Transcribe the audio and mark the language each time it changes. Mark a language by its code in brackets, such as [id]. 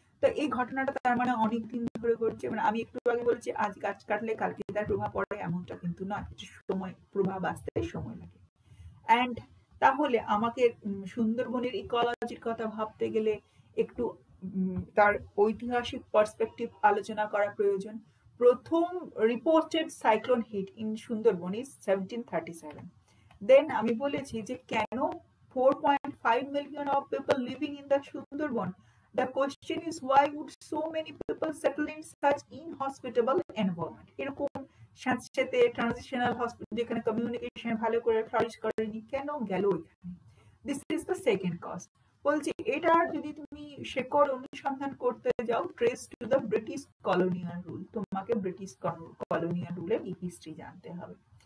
[bn] তো এই ঘটনাটা তার মানে অনেক দিন ধরে ঘটছে। মানে আমি একটু আগে বলছি আজ গাছ কাটলে কালকে তার প্রভাব পড়ে, এমনটা কিন্তু নয়, সময় প্রভাব আসতে সময় লাগে। অ্যান্ড তাহলে আমাকে সুন্দরবনের ইকোলজির কথা ভাবতে গেলে একটু তার ঐতিহাসিক পার্সপেক্টিভ আলোচনা করা প্রয়োজন। প্রথম [en] Reported cyclone hit in Sundarban is 1737। Then [bn] আমি বলেছি যে কেন [en] 4.5 million of people living in the Sundarban. The question is, why would so many people settle in such inhospitable environment? [bn] এরকম সাথে ট্রানজিশনাল হসপিটাল যেখানে কমিউনিকেশন ভালো করে ফ্লারিশ করেনি, কেন গেল ওইখানে? [en] This is the second cause. [bn] বলছি এটা যদি তুমি শেকড় অনুসন্ধান করতে যাও, [en] trace to the British colonial rule, [bn] তোমাকে ব্রিটিশ কলোনিয়াল রুলের হিস্ট্রি জানতে হবে।